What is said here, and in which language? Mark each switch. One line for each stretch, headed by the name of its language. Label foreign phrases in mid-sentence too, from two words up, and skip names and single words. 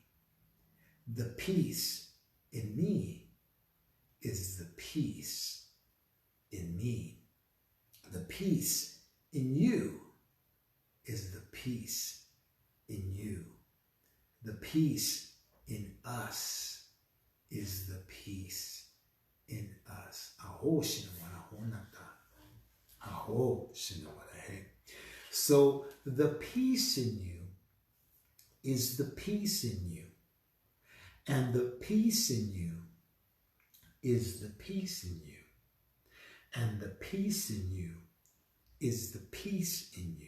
English: The peace in me is the peace in me. The peace in you is the peace in you. The peace in us is the peace in us. Aho shinawana honata. Aho shinawana he. So the peace in you is the peace in you. And the peace in you is the peace in you. And the peace in you is the peace in you.